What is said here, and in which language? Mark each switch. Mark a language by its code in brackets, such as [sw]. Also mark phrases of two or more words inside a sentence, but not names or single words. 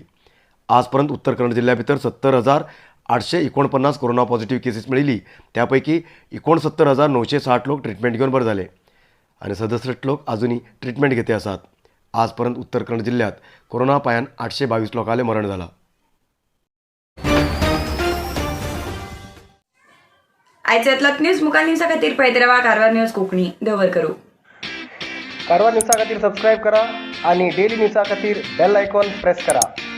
[kok] आजपर्यंत उत्तर कन्नड जिल्ह्या भितर 70,849 कोरोना [en] positive cases [kok] मिळिली. त्यापैकी 69,960 लोक ट्रीटमेंट घेऊन बरे झाले आणि 67 लोक अजूनही ट्रीटमेंट घेते आसात. आजपर्यंत उत्तर कन्नड जिल्ह्यात कोरोना पायान 822 लोकांले मरण झाला. आयचे यातलात न्यूज मुखाल न्यूजा खातीर पळयत रावा कारवार न्यूज कोंकणी. देव बरें करूं. कारवार न्यूजा खातीर सबस्क्राईब करा आणि [en] daily news [kok] खातीर [en] bell icon press [kok] करा.